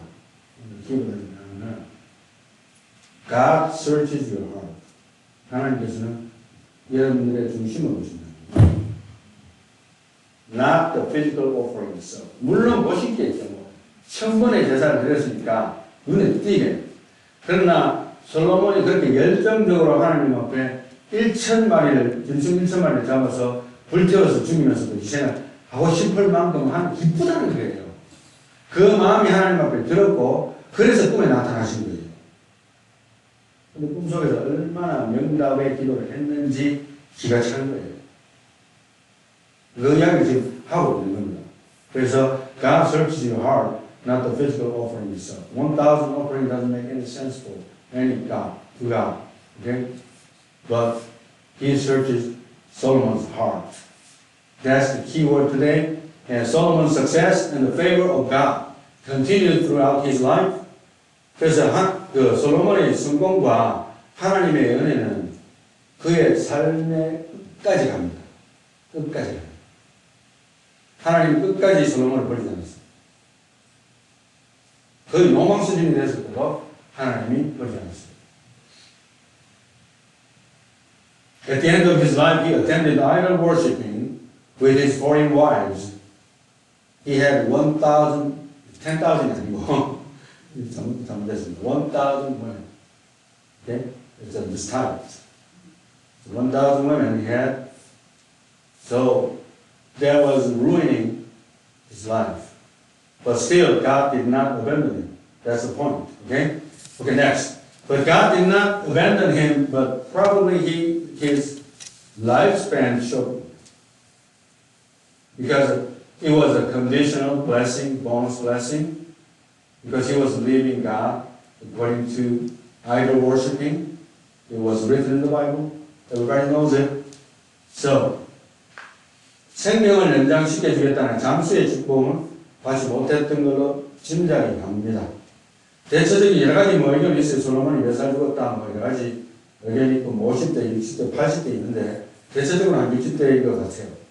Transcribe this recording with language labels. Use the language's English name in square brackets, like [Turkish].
[Korean] 오늘 키워드는 [English] God searches your heart. [Korean] 하나님께서는 여러분들의 중심을 보신다. [English] Not the physical offering itself. [Korean] 물론 보시겠죠. 뭐. 1000번의 제사를 드렸으니까 눈에 띄게. 그러나 솔로몬이 그렇게 열정적으로 하나님 앞에 1000마리를, 짐승 1000마리를 잡아서 불태워서 죽이면서도 희생을 하고 싶을 만큼 기쁘다는 거예요. 그 마음이 하나님 앞에 들었고, 그래서 꿈에 나타나신 거예요. 근데 꿈속에서 얼마나 명답의 기도를 했는지 기가 찬 거예요. 그 이야기를 지금 하고 있는 겁니다. 그래서 [English] God searches your heart, not the physical offering itself. 1,000 offering doesn't make any sense for any God, to God. Okay? But He searches Solomon's heart. That's the key word today. And Solomon's success and the favor of God continued throughout his life [Korean] 그래서 그 솔로몬의 성공과 하나님의 은혜는 그의 삶의 끝까지 갑니다. 끝까지 갑니다. 하나님 끝까지 솔로몬을 버리지 않았어요. 거의 노망 수준이 됐을 때도 하나님이 버리지 않았어요. [English] At the end of his life, he attended idol worshipping with his foreign wives. He had 1,000, 10,000 [Korean] 아니고 잘못됐습니다. [English] 1,000 women. Okay? It's a mistype. 1,000 women he had. So that was ruining his life. But still, God did not abandon him. That's the point. Okay? Okay, next. But God did not abandon him, but probably his lifespan shortened. Because it was a conditional blessing, bonus blessing. Because he was leaving God according to idol worshiping. It was written in the Bible. Everybody knows it. [Korean] So, 생명을 연장시켜 주겠다는 장수의 축복을 받지 못했던 걸로 짐작이 갑니다. 대체적인 여러 가지 의견이 있어요. 솔로몬이 몇 살 죽었다, 여러 가지 의견이 있고, 50대, 60대, 80대 있는데, 대체적으로 한 60대인 것 같아요.